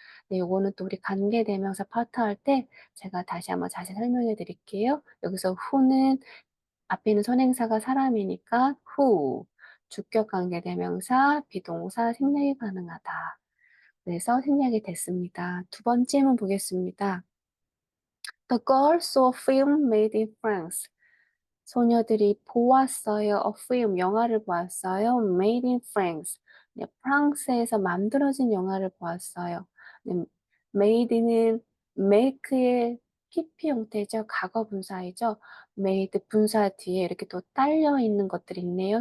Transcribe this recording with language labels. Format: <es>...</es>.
<ko>네, 요거는 또 우리 관계대명사 파트 할 때 제가 다시 한번 자세히 설명해 드릴게요. 여기서 who는 앞에 있는 선행사가 사람이니까 who, 주격 관계대명사, 비동사 생략이 가능하다. 그래서 생략이 됐습니다. 두 번째 문 보겠습니다.</ko> <en>The girls saw a film made in France.</en> <ko>소녀들이 보았어요. A film, 영화를 보았어요.</ko> <en>Made in France.</en> <ko>네, 프랑스에서 만들어진 영화를 보았어요. 네, made는 make의 PP 형태죠. 과거 분사이죠. made 분사 뒤에 이렇게 또 딸려 있는 것들이 있네요.</ko>